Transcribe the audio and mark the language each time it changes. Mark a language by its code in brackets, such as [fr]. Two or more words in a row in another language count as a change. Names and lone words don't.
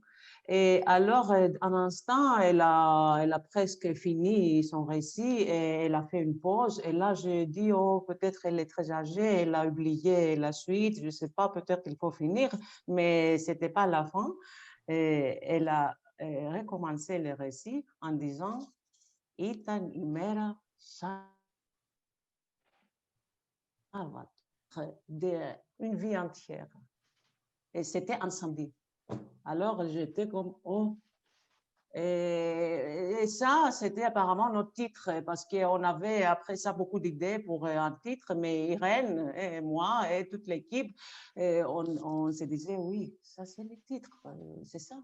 [fr] Et alors, un instant, elle a presque fini son récit et elle a fait une pause. Et là, j'ai dit, oh, peut-être elle est très âgée, elle a oublié la suite, je ne sais pas, peut-être il faut finir, mais ce n'était pas la fin. Et elle a recommencé le récit en disant, [el] ήταν η μέρα Shabbat, [fr] une vie entière. Et c'était un samedi. Alors, j'étais comme, oh. Et ça, c'était apparemment notre titre, parce qu'on avait après ça beaucoup d'idées pour un titre, mais Irène et moi et toute l'équipe, on se disait, oui, ça c'est le titre, c'est ça.